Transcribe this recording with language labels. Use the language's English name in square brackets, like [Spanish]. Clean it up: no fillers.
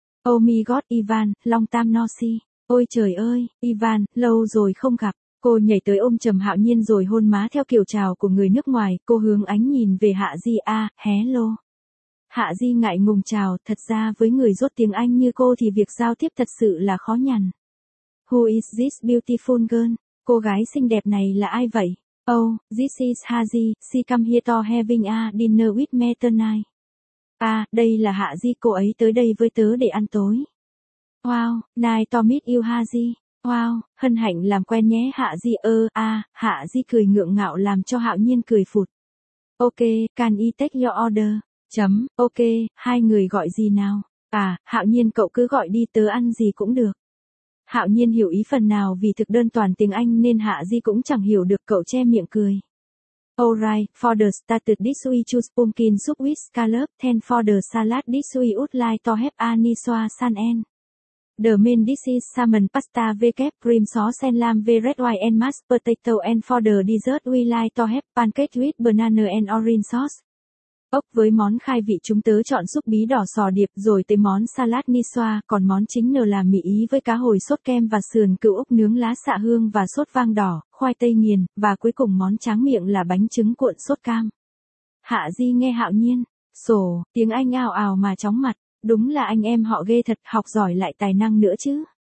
[English] Oh my god Ivan, long time no see. [Vietnamese] Ôi trời ơi, Ivan, lâu rồi không gặp. Cô nhảy tới ôm chầm Hạo Nhiên rồi hôn má theo kiểu chào của người nước ngoài, cô hướng ánh nhìn về Hạ Di, [English] hello. [Vietnamese] Hạ Di ngại ngùng chào, thật ra với người rốt tiếng Anh như cô thì việc giao tiếp thật sự là khó nhằn. [English] Who is this beautiful girl? [Vietnamese] Cô gái xinh đẹp này là ai vậy? [English] Oh, this is Hạ Di, she come here to having a dinner with me tonight. [Vietnamese] Đây là Hạ Di, cô ấy tới đây với tớ để ăn tối. [English] Wow, nice to meet you Hạ Di. [Vietnamese] Wow, hân hạnh làm quen nhé Hạ Di Hạ Di cười ngượng ngạo làm cho Hạo Nhiên cười phụt. [English] Ok, can I take your order? Ok, [Vietnamese] hai người gọi gì nào? Hạo Nhiên cậu cứ gọi đi, tớ ăn gì cũng được. Hạo Nhiên hiểu ý phần nào vì thực đơn toàn tiếng Anh nên Hạ Di cũng chẳng hiểu được, cậu che miệng cười. [English] Alright, for the starter this we choose pumpkin soup with scallop, then for the salad this we would like to have anisoa san en. The main dish is salmon pasta with cream sauce and lamb with red wine and mashed potato, and for the dessert we like to have pancakes with banana and orange sauce. [Vietnamese] Ốc với món khai vị chúng tớ chọn súp bí đỏ sò điệp, rồi tới món salad nisoa, còn món chính nờ là mì ý với cá hồi sốt kem và sườn cừu ốc nướng lá xạ hương và sốt vang đỏ, khoai tây nghiền, và cuối cùng món tráng miệng là bánh trứng cuộn sốt cam. Hạ Di nghe Hạo Nhiên, sổ, tiếng Anh ào ào mà chóng mặt, đúng là anh em họ ghê thật, học giỏi lại tài năng nữa chứ.